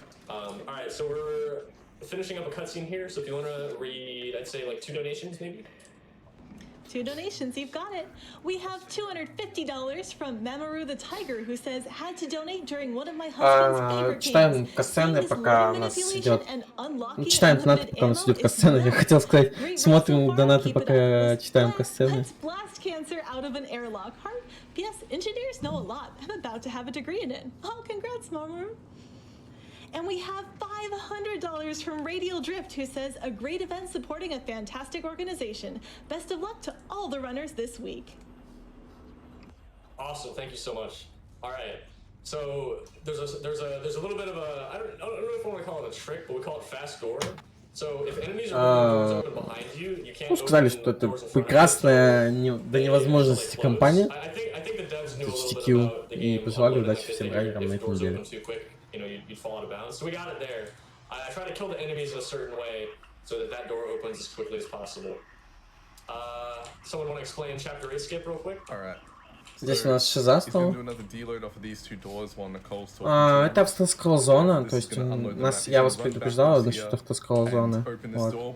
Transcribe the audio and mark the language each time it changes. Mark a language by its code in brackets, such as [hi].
[en] All right, so we're finishing up a cutscene here. So if you want to read, I'd say like 2 donations, maybe. 2 donations, you've got it. We have $250 from Mamoru the Tiger, who says, had to donate during one of my husband's favorite [ru] читаем [en] games. [ru] касцены, пока у нас идет. [en] Unlocking [ru] Читаем донаты, пока у нас идет касцена. Я хотел сказать, смотрим донаты, пока читаем касцены. [en] Let's blast cancer out of an airlock. Heart, yes, engineers know a lot. I'm about to have a degree in it. Oh, congrats, Mamoru. And we have $500 from Radial Drift, who says, a great event supporting a fantastic organization. Best of luck to all the runners this week. Awesome, thank you so much. All right, so there's a little bit of a I don't know if I want to call it a trick, but we call it fast door. So if enemies are open behind you, you can't. [ru] Ну, сказали, что это прекрасная до невозможности компания. HGDQ и пожелали удачи всем раннерам на этой неделе. [en] You know, you'd fall out of bounds. So we got it there. I try to kill the enemies in a certain way so that door opens as quickly as possible. Someone want to explain Chapter 8 skip real quick? Alright. [ru] Здесь у нас шиза стала. Это автоскролл зона, то есть я вас предупреждал насчет автоскролл зоны. Вот.